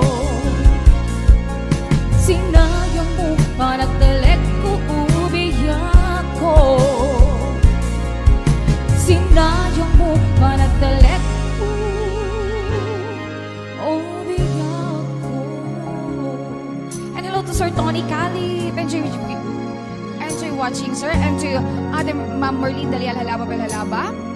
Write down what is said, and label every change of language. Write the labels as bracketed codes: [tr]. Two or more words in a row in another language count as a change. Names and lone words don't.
[ilo] Sinayang mo panagdalik ko, ubiyak ko. Sinayang mo panagdalik ko, ubiyak ko. [en] and hello to Sir Tony Calip, enjoy watching, sir, and to Ate Ma'am Merlin Dalial Halaba Halaba.